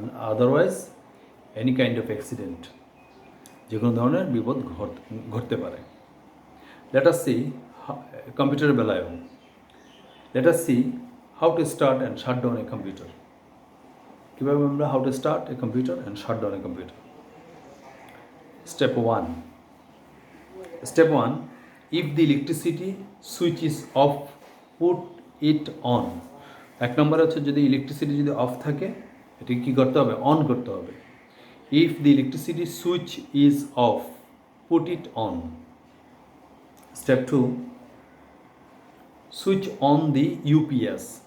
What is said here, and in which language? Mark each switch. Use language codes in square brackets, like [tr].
[en] otherwise any kind of accident, [bn] যে কোনো ধরনের বিপদ ঘটতে পারে। [en] let us see [bn] কম্পিউটারের বেলায় [en] Let us see how to start and shut down a computer. [bn] কীভাবে আমরা [en] How to start a computer and shut down a computer. Step 1, if the electricity switch is off, put it on. [bn] এক নম্বরে হচ্ছে যদি electricity যদি of থাকে এটাকে কী করতে হবে? অন করতে হবে। [en] If the electricity switch is off, put it on. Step 2, switch on the UPS.